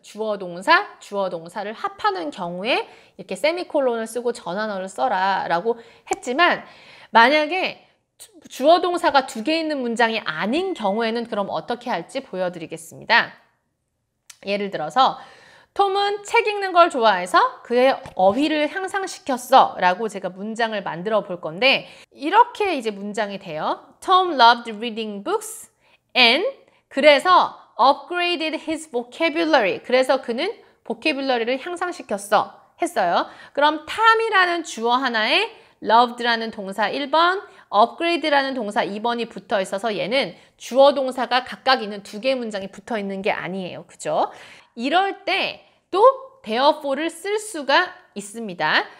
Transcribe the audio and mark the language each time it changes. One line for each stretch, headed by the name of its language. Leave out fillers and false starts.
Korean: 주어 동사, 주어 동사를 합하는 경우에 이렇게 세미콜론을 쓰고 전환어를 써라 라고 했지만 만약에 주어 동사가 두 개 있는 문장이 아닌 경우에는 그럼 어떻게 할지 보여드리겠습니다. 예를 들어서 톰은 책 읽는 걸 좋아해서 그의 어휘를 향상시켰어 라고 제가 문장을 만들어 볼 건데 이렇게 이제 문장이 돼요.
English: Tom loved reading books and
Korean: 그래서
English: upgraded his vocabulary.
Korean: 그래서 그는 vocabulary를 향상시켰어. 했어요. 그럼 탐이라는 주어 하나에 loved라는 동사 1번, upgrade라는 동사 2번이 붙어 있어서 얘는 주어 동사가 각각 있는 두 개의 문장이 붙어 있는 게 아니에요. 그죠? 이럴 때 또 therefore를 쓸 수가 있습니다.